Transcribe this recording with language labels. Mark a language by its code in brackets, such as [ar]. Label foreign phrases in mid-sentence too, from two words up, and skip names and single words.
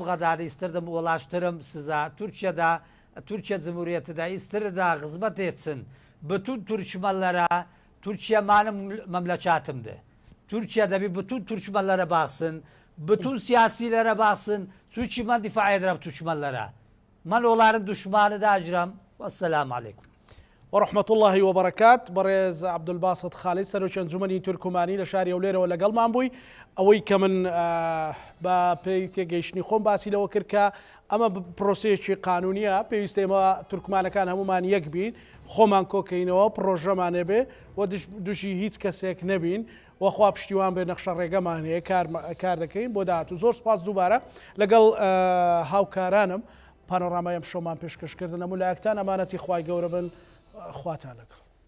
[tr] bu kadar isterdim ulaştırım size. Türkiye Cumhuriyeti de isterir de hizmet etsin. Bütün Türkmenlere, Türkiye benim memleketimdi. Türkiye'de bütün Türkmenlere baksın. Bütün siyasilere baksın. Çünkü ben difa ederim Türkmenlere. Ben onların düşmanı da acıram. [ar] والسلام عليكم. ورحمة الله وبركات [ckb] بريز عبد الباسط خالد سەرۆکی ئەنجومەنی تورکمانی لە شاری ئەولێرەوە لەگەڵمان بووی ئەوەی کە من بە پێی تێگەیشتنی خۆم باسی لەوە کرد کە ئەمە پرۆسەیەکی قانونیە پێویستە ئێمە تورکمانەکان هەمومان یەک بین خۆمان کۆکەینەوە پرۆژەمانێ بێ و دوژی هیچ کەسێک نەبین وەخوا پشتیوان بێ نەخشە ڕێگەمان هەیە کار دەکەین بۆ داهاتوو زۆر سپاس دووبارە لەگەڵ هاوکارانم پانۆڕامای ئەم شۆمان پێشکەشکردن هەموو لایەکتان ئەمانەتی خوای گەورە بن خواتان لەگەڵ